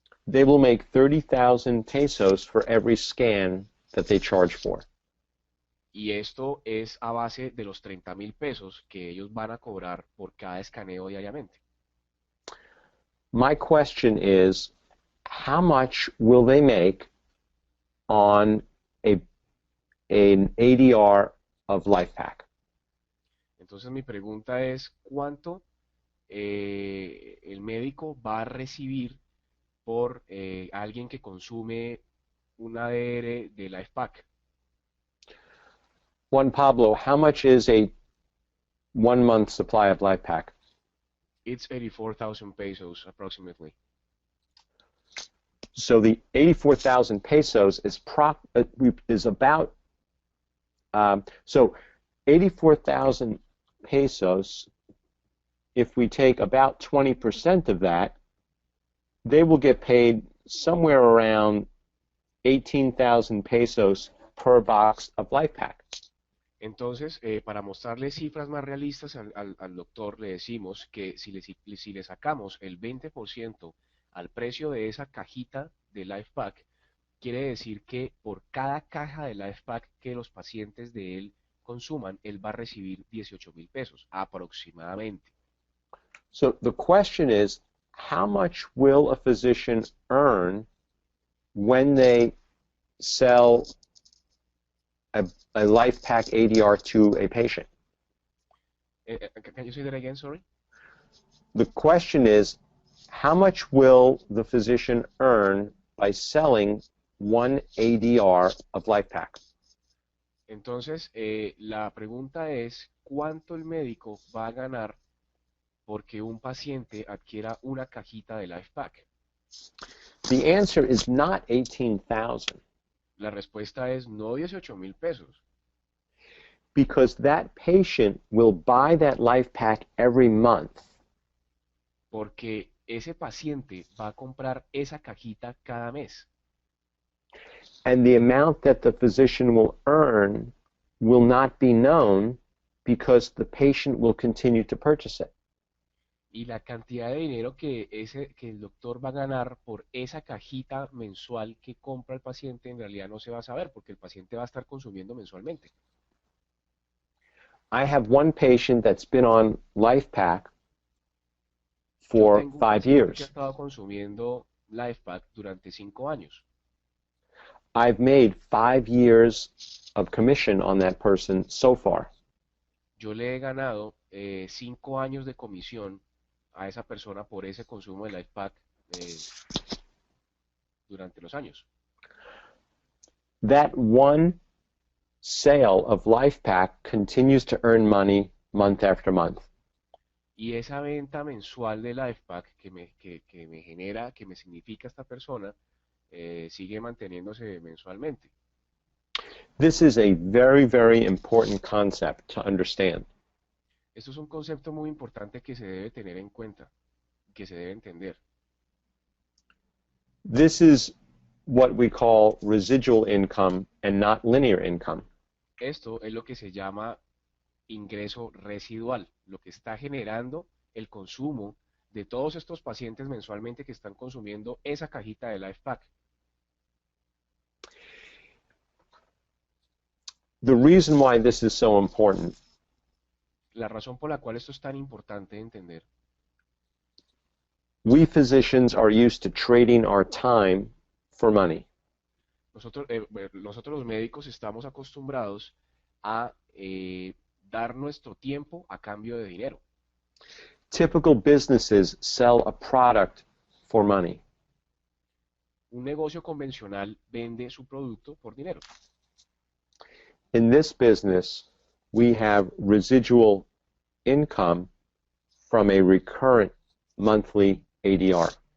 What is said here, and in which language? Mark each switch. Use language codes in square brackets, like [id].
[en] They will make 30,000 pesos for every scan that they charge for. [es] Y esto es a base de los 30,000 pesos que ellos van a cobrar por cada escaneo diariamente. [en] My question is, how much will they make on an ADR of LifePak? [es] Entonces mi pregunta es, ¿cuánto el médico va a recibir por alguien que consume un ADR de LifePak? [en] Juan Pablo, how much is a 1 month supply of LifePak? It's 84,000 pesos approximately. So the 84,000 pesos is about, so 84,000 pesos, if we take about 20% of that, they will get paid somewhere around 18,000 pesos per box of LifePak. [es] Entonces, para mostrarle cifras más realistas al doctor, le decimos que si le sacamos el 20% al precio de esa cajita de LifePak, quiere decir que por cada caja de LifePak que los pacientes de él consuman, él va a recibir 18,000 pesos aproximadamente. [en] So the question is, how much will a physician earn when they sell a LifePak ADR to a patient? Can you say that again, sorry? The question is, how much will the physician earn by selling one ADR of LifePak? [es] Entonces, la pregunta es, ¿cuánto el médico va a ganar porque un paciente adquiera una cajita de LifePack? [en] The answer is not 18,000 [es] La respuesta es no 18.000 pesos, [en] because that patient will buy that life pack every month. [es] porque ese paciente va a comprar esa cajita cada mes. [en] And the amount that the physician will earn will not be known because the patient will continue to purchase it. [es] Y la cantidad de dinero que el doctor va a ganar por esa cajita mensual que compra el paciente en realidad no se va a saber porque el paciente va a estar consumiendo mensualmente. [en] I have one patient that's been on LifePak [es] Yo [en] for [es] tengo un paciente que ha [en] years. [es] estado consumiendo LifePack durante 5 años. [en] I've made 5 years of commission on that person so far. [es] Yo le he ganado 5 años de comisión a esa persona por ese consumo de LifePack durante los años. [en] That one sale of LifePak continues to earn money month after month. [es] Y esa venta mensual de LifePack que me genera, que me significa esta persona, sigue manteniéndose mensualmente. [en] This is a very, very important concept to understand. [es] Esto es un concepto muy importante que se debe tener en cuenta, que se debe entender. [en] This is what we call residual income and not linear income. [es] Esto es lo que se llama ingreso residual, lo que está generando el consumo de todos estos pacientes mensualmente que están consumiendo esa cajita de LifePack. [en] The reason why this is so important [es] La razón por la cual esto es tan importante de entender, [en] we physicians are used to trading our time for money. [es] nosotros los médicos estamos acostumbrados a dar nuestro tiempo a cambio de dinero. [en] Typical businesses sell a product for money. [es] Un negocio convencional vende su producto por dinero. [en] In this business, we have residual income from a recurrent monthly ADR.